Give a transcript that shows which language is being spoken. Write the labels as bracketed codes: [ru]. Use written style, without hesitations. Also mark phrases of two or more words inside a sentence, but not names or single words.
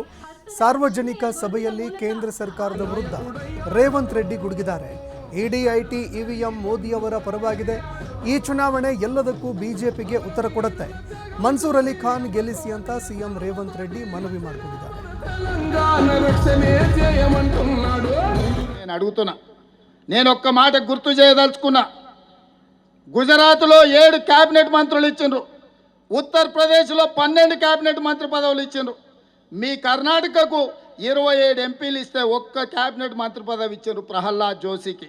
[kn] ಸಾರ್ವಜನಿಕ ಸಭೆಯಲ್ಲಿ ಕೇಂದ್ರ ಸರ್ಕಾರದ ವಿರುದ್ಧ ರೇವಂತ್ ರೆಡ್ಡಿ ಗುಡುಗಿದ್ದಾರೆ. ಇಡಿ, ಐಟಿ, ಇವಿಎಂ ಮೋದಿಯವರ ಪರವಾಗಿದೆ. ಈ ಚುನಾವಣೆ ಎಲ್ಲದಕ್ಕೂ ಬಿಜೆಪಿಗೆ ಉತ್ತರ ಕೊಡುತ್ತೆ. ಮನ್ಸೂರ್ ಅಲಿ ಖಾನ್ ಗೆಲ್ಲಿಸಿ ಅಂತ ಸಿಎಂ ರೇವಂತ್ ರೆಡ್ಡಿ ಮನವಿ ಮಾಡಿಕೊಂಡಿದ್ದಾರೆ. [te] నేను అడుగుతున్నా, నేను ఒక్క మాట గుర్తు చేయదలుచుకున్నా. గుజరాత్లో 7 క్యాబినెట్ మంత్రులు ఇచ్చిండ్రు, ఉత్తరప్రదేశ్లో 12 క్యాబినెట్ మంత్రి పదవులు ఇచ్చిండ్రు. మీ కర్ణాటకకు 27 ఎంపీలు ఇస్తే ఒక్క క్యాబినెట్ మంత్రి పదవి ఇచ్చిండ్రు ప్రహ్లాద్ జోషికి.